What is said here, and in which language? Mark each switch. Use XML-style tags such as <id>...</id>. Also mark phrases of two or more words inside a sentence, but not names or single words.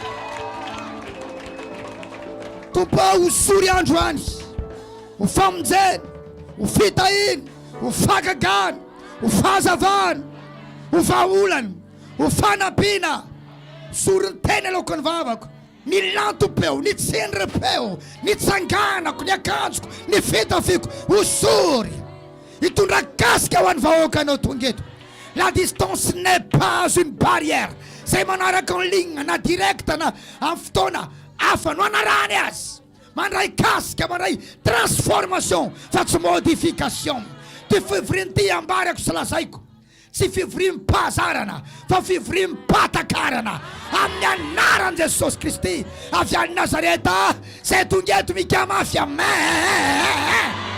<mg>Tompo ho sory andro any, ho famonjeny, ho fitahiny, ho fagagana, ho fahazavana, ho vahaolana, ho fanampiana. Sory ny teny aloka ny vavako, ny lantopeo, ny tsendrepeo, ny tsanganako, ny akanjoko, ny fitafiko, ho sory. Hitondra kasika ho an'ny vahoakanao tonga eto.</mg> <fr>La distance n'est pas une barrière.</fr> <mg>Zay manaraka</mg> <fr>en ligne</fr> <mg>na direct na amin'ny fotoana hafa no anarany azy. Mandray kasika, mandray transformation fa tsy modification. Ty fivoriany ty ambarako sy lazaiko. Tsy fivoriam-pahazarana fa fivoriam-patakarana amin'ny anaran'i Jesosy Kristy avy any Nazareta zay tonga eto mika mafy amen.</mg>